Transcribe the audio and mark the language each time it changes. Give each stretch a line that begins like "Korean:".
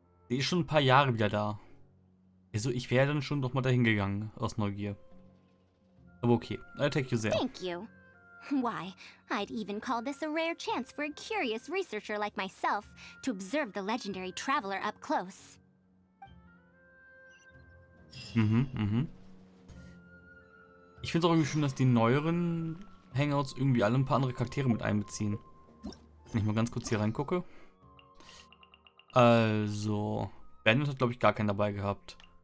German: Die ist schon ein paar Jahre wieder da. Also ich wäre dann schon doch mal dahin gegangen, aus Neugier. Aber
English: okay, I take you there. Thank you. Why, I'd even call this a rare chance for a curious researcher like myself to observe the legendary traveler up close.
German: Ich finde es auch irgendwie schön, dass die neueren Hangouts irgendwie alle ein paar andere Charaktere mit einbeziehen. Wenn ich mal ganz kurz hier reingucke. Also, Bandit hat glaube ich gar keinen dabei gehabt.